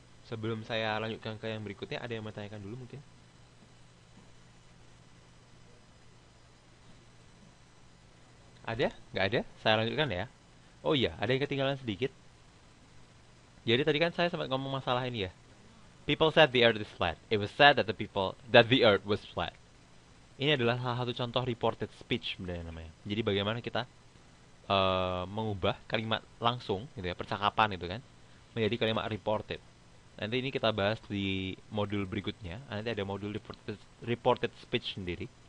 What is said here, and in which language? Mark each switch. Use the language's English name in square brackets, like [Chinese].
[Indonesian] Sebelum saya lanjutkan ke yang berikutnya, ada yang mau tanyakan dulu mungkin? Ada? Nggak ada? Saya lanjutkan ya. Oh iya, ada yang ketinggalan sedikit. Jadi tadi kan saya sempat ngomong masalah ini ya. [English] People said the earth is flat. It was said that the earth was flat. [Indonesian] Ini adalah salah satu contoh reported speech sebenarnya namanya. Jadi bagaimana kita mengubah kalimat langsung gitu ya, percakapan itu kan, menjadi kalimat reported. Nanti ini kita bahas di modul berikutnya. Nanti ada modul reported speech sendiri.